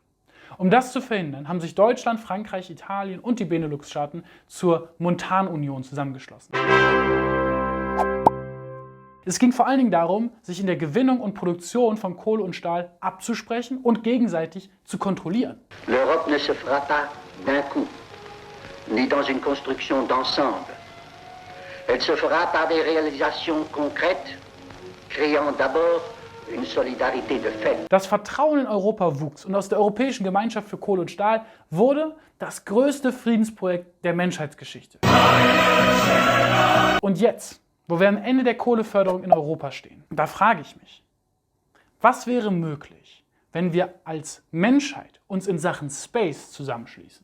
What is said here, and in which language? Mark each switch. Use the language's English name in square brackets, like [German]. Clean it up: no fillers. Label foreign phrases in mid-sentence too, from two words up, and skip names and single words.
[German] Um das zu verhindern, haben sich Deutschland, Frankreich, Italien und die Benelux-Staaten zur Montanunion zusammengeschlossen. Es ging vor allen Dingen darum, sich in der Gewinnung und Produktion von Kohle und Stahl abzusprechen und gegenseitig zu kontrollieren. [French] L'Europe ne se fera pas d'un coup, ni dans une construction d'ensemble. Elle se fera par des réalisations concrètes, créant d'abord une solidarité de fait. [German] Das Vertrauen in Europa wuchs und aus der Europäischen Gemeinschaft für Kohle und Stahl wurde das größte Friedensprojekt der Menschheitsgeschichte. Und jetzt, wo wir am Ende der Kohleförderung in Europa stehen, da frage ich mich, was wäre möglich, wenn wir als Menschheit uns in Sachen Space zusammenschließen?